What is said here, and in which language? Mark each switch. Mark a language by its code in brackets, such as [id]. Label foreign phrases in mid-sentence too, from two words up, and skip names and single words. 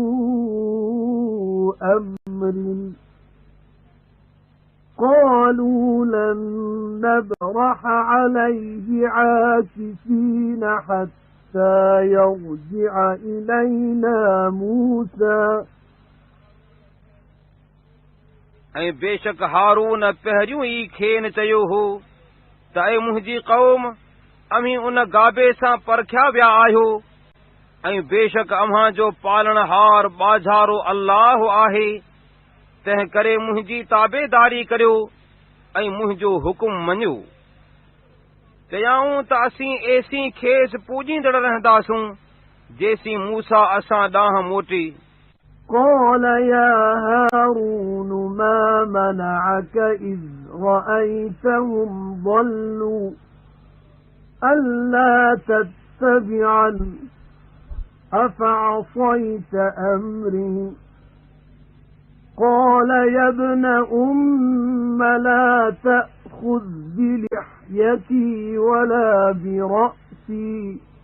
[ar] أَمْرِي قالوا لن نبرح عليه عاكفين حتى يرجع إلينا موسى [sd] ऐं बेशक हारून पहिरियों ई खेनि चयो हो त मुंहिंजी क़ौम अमीं उन गाबे सां परखिया विया आहियो ऐं बेशक अव्हां जो पालणहार बाझारो अल्लाह आहे तंहिं करे मुंहिंजी ताबेदारी करियो ऐं मुंहिंजो हुकुम मञियो चयाऊं त असीं एसीं खेसि पूॼींदड़ रहंदासूं जेसीं मूसा असां ॾांहुं मोटी [ar] قال يا هارون ما منعك إذ رأيتهم ضلوا ألا تتبعني أفعصيت أمري قال يا ابن أم لا تأخذ تأخذ بلحيتي ولا برأسي